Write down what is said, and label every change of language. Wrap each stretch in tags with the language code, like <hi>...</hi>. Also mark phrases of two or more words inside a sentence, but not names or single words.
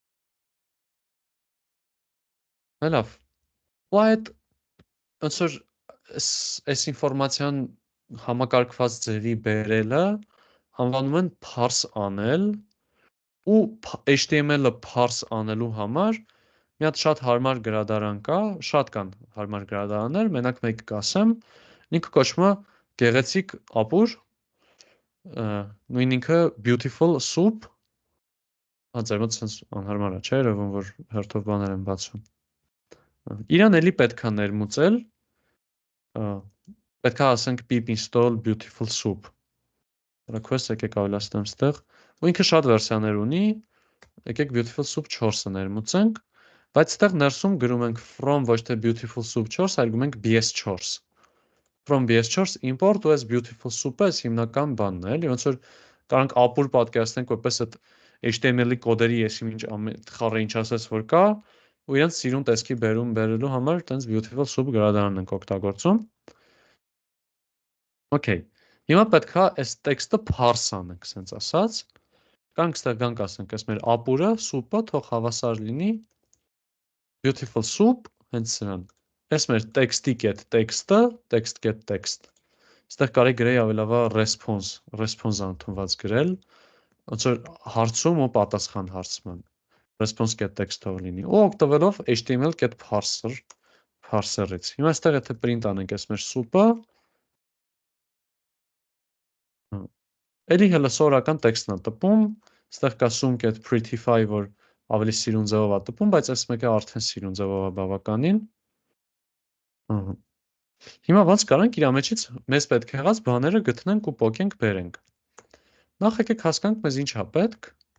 <hy>Լավ։ Ու այդ ոնց որ այս ինֆորմացիան համակարգված ձևի բերելը անվանում են parse անել ու HTML-ը parse անելու համար մի հատ շատ հարմար գրադարան կա, շատ կան հարմար գրադարաններ, մենակ մեկը կասեմ, ինքը կոչվում է գեղեցիկ ապուր, նույն ինքը</hy> <en>beautiful soup,</en> <hy>ձեր մոտ sense անհարմար է, չէ՞, երևում որ հերթով բաներ են բացում։ Իրան էլի պետքա ներմուծել, պետքա ասենք</hy> <en>pip install beautiful soup։</en> <hy>Request եկեք ավելացնեմ ստեղ, ու ինքը շատ վերսիաներ ունի, եկեք</hy> <en>beautiful soup</en> <hy>4-ը ներմուծենք, բայց ստեղ ներսում գրում ենք from ոչ թե</hy> <en>beautiful soup</en> <hy>4, այլ գրում ենք bs4։</hy> <en>From bs4 import</en> <hy>ու այս</hy> <en>beautiful soup-</en> <hy>ը այս հիմնական բանն է, էլի ոնց որ կարանք ապուր պատկերացնենք որպես այդ HTML-ի կոդերի եսիմինչ խառը ինչ ասես որ կա, ու իրենց սիրուն տեսքի բերելու համար տենց</hy> <en>beautiful soup</en> <hy>գրադարանն ենք օգտագործում։ Okay, հիմա պետքա այս տեքստը parse անենք, սենց ասած, կանք ստեղ գանք ասենք, այս մեր ապուրը, soup-ը թող հավասար լինի</hy> <en>beautiful soup,</en> <hy>հենց սրան, այս մեր տեքստի կետ տեքստը,</hy> <en>text get text,</en> <hy>ստեղ կարի գրեի ավելավա response ընդունված գրել, ոնց որ հարցում ու պատասխան հարցման,</hy> <en>response get text</en> <hy>թող լինի, ու օգտվելով</hy> <en>HTML get parser-</en> <hy>ից, հիմա ստեղ եթե print անենք այս մեր soup-ը, էլի հելը սովորական տեքստն է տպում, ստեղ կա sum.prettify, որ ավելի սիրուն ձևով է տպում, բայց այս մեկը արդեն սիրուն ձևով է բավականին։ Հիմա ոնց կարանք իր մեջից մեզ պետք եղած բաները գտնենք ու պոկենք բերենք։ Նախ եկեք հասկանանք մեզ ինչ է պետք։</hy>